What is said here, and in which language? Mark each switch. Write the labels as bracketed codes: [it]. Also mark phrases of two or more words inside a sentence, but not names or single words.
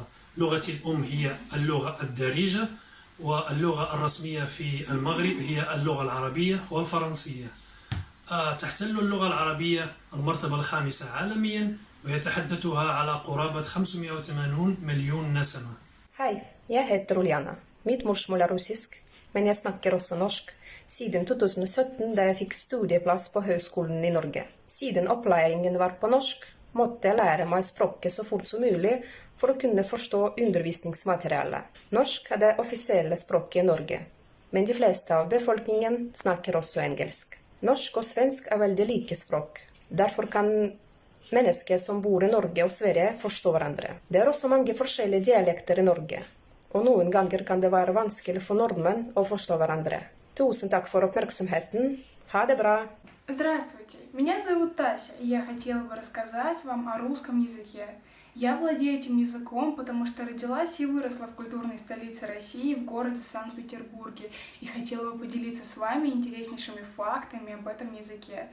[ar] لغتي الأم هي اللغة الدارجة، واللغة الرسمية في المغرب هي اللغة العربية والفرنسية. تحتل اللغة العربية المرتبة الخامسة عالميا، ويتحدثها على قرابة 580 miljoner نسمة. [no] Hej, jeg heter Uljana. Mitt morsmål er russisk, men jeg snakker også norsk. Siden 2017 da jeg fikk studieplass på Høgskolen i Norge. Siden opplæringen var på norsk, måtte jeg lære meg språket så fort som mulig for å kunne forstå undervisningsmaterialet. Norsk er det offisielle språket i Norge, men de fleste av befolkningen snakker også engelsk. Norsk og svensk er veldig like språk. Derfor kan mennesker som bor i Norge og Sverige forstå hverandre. Det er også mange forskjellige dialekter i Norge, og noen ganger kan det være vanskelig for nordmenn å forstå hverandre. Tusen takk for oppmerksomheten. Ha det bra! [ru] Здравствуйте, меня зовут Тася, и я хотела бы рассказать вам о русском языке. Я владею этим языком, потому что родилась и выросла в культурной столице России, в городе Санкт-Петербурге, и хотела бы поделиться с вами интереснейшими фактами об этом языке.